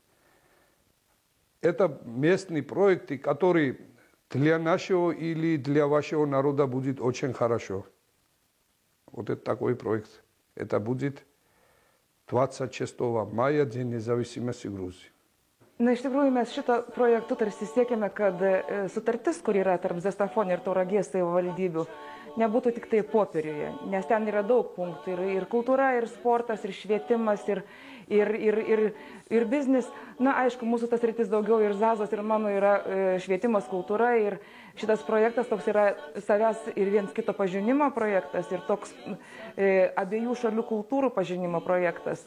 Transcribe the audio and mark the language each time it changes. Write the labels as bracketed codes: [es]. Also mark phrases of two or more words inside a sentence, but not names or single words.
[ru] Это местные проекты, которые для нашего или для вашего народа будет очень хорошо. Вот это такой проект. Это будет 26 мая, День независимости Грузии. [lt] Na, iš tikrųjų, mes šito projektu tarsi siekime, kad sutartis, kur yra tarp Zastafonio ir Tauragės savivaldybių, nebūtų tik tai popieriuje, nes ten yra daug punktų ir kultūra, ir sportas, ir švietimas, ir biznis. Na, aišku, mūsų tas rytis daugiau ir Zazos, ir mano yra švietimas, kultūra, ir šitas projektas toks yra savęs ir viens kito pažinimo projektas, ir toks abiejų šalių kultūrų pažinimo projektas.